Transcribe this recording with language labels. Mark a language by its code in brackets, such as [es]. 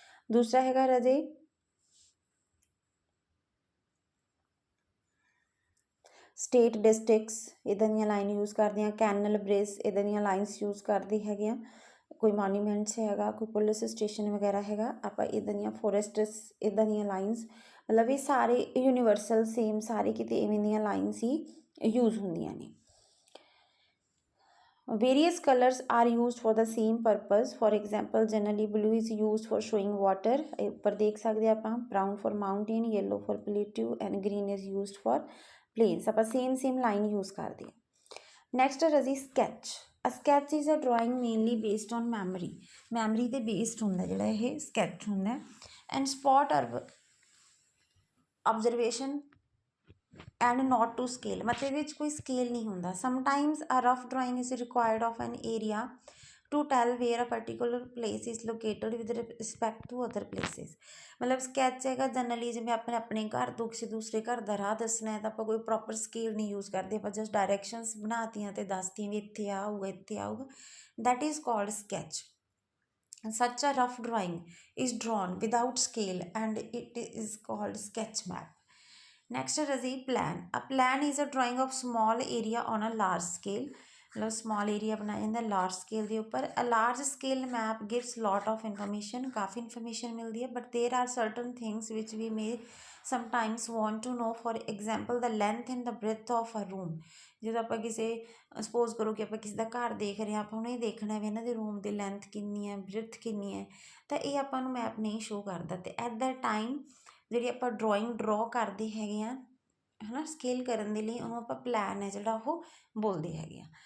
[pa] ਦੂਸਰਾ ਹੈਗਾ ਰਾਜੇ ਸਟੇਟ ਡਿਸਟ੍ਰਿਕਟਸ, ਇੱਦਾਂ ਦੀਆਂ ਲਾਈਨ ਯੂਜ਼ ਕਰਦੇ ਹਾਂ। ਕੈਨਲ, ਬ੍ਰਿਜ, ਇੱਦਾਂ ਦੀਆਂ ਲਾਈਨਸ ਯੂਜ਼ ਕਰਦੇ ਹੈਗੇ ਆ। ਕੋਈ ਮੋਨੂਮੈਂਟਸ ਹੈਗਾ, ਕੋਈ ਪੁਲਿਸ ਸਟੇਸ਼ਨ ਵਗੈਰਾ ਹੈਗਾ, ਆਪਾਂ ਇੱਦਾਂ ਦੀਆਂ ਫੋਰੈਸਟਸ, ਇੱਦਾਂ ਦੀਆਂ ਲਾਈਨਸ, ਮਤਲਬ ਇਹ ਸਾਰੇ ਯੂਨੀਵਰਸਲ ਸੇਮ ਸਾਰੇ ਕਿਤੇ ਇਵੇਂ ਦੀਆਂ ਲਾਈਨਸ ਹੀ ਯੂਜ਼ ਹੁੰਦੀਆਂ ਨੇ। [en] Various colors are used for the same purpose. For example, generally blue is used for showing water. [pa] ਉੱਪਰ ਦੇਖ ਸਕਦੇ ਆਪਾਂ, [en] brown for mountain, yellow for plateau and green is used for plains. [pa] ਆਪਾਂ [en] same line use [pa] ਕਰਦੇ ਹਾਂ। Next ਹੈ ਜੀ sketch. [en] A sketch is a drawing mainly based on memory. [pa] Memory ਤੇ based ਹੁੰਦਾ ਜਿਹੜਾ ਇਹ sketch ਹੁੰਦਾ, [en] and spot observation and not to scale, [pa] मतलब ਇਹਦੇ ਵਿੱਚ ਕੋਈ scale ਨਹੀਂ ਹੁੰਦਾ। [en] Sometimes a rough drawing is required of an area to tell where a particular place is located with respect to other places. [pa] ਮਤਲਬ sketch ਹੈਗਾ generally ਜਿਵੇਂ ਆਪਣੇ ਘਰ ਤੋਂ ਕਿਸੇ ਦੂਸਰੇ ਘਰ ਦਾ ਰਾਹ ਦੱਸਣਾ ਹੈ ਤਾਂ ਆਪਾਂ ਕੋਈ ਪ੍ਰੋਪਰ ਸਕੇਲ ਨਹੀਂ ਯੂਜ਼ ਕਰਦੇ, ਆਪਾਂ ਜਸਟ ਡਾਇਰੈਕਸ਼ਨਸ ਬਣਾਤੀਆਂ ਅਤੇ ਦੱਸਤੀਆਂ ਵੀ ਇੱਥੇ ਆਊਗਾ, ਇੱਥੇ ਆਊਗਾ। [en] That is called sketch. Such a rough drawing is drawn without scale and it is called sketch map. Next is a plan. A plan is a drawing of small area on a large scale. [hi] मतलब small area बनाया जाता है large scale के ऊपर। [en] A large scale map gives lot of information, [hi] काफ़ी information मिलती है, [en] but there are certain things which we may sometimes want to know. For example, the length and the breadth of a room. [pa] ਜਦੋਂ ਆਪਾਂ ਕਿਸੇ suppose ਕਰੋ ਕਿ ਆਪਾਂ ਕਿਸੇ ਦਾ ਘਰ ਦੇਖ ਰਹੇ ਹਾਂ, ਆਪਾਂ ਨੂੰ ਇਹ ਦੇਖਣਾ ਵੀ ਇਹਨਾਂ ਦੇ ਰੂਮ ਦੀ ਲੈਂਥ ਕਿੰਨੀ ਹੈ, ਬ੍ਰਿਥ ਕਿੰਨੀ ਹੈ, ਤਾਂ ਇਹ ਆਪਾਂ ਨੂੰ ਮੈਪ ਨਹੀਂ ਸ਼ੋ ਕਰਦਾ। ਅਤੇ [en] at the time [pa] ਜਿਹੜੀ ਆਪਾਂ ਡਰਾਇੰਗ ਡਰੋ ਕਰਦੇ ਹੈਗੇ ਹਾਂ, ਹੈ ਨਾ, ਸਕੇਲ ਕਰਨ ਦੇ ਲਈ ਉਹਨੂੰ ਆਪਾਂ ਪਲਾਨ ਹੈ ਜਿਹੜਾ ਉਹ ਬੋਲਦੇ ਹੈਗੇ ਆ।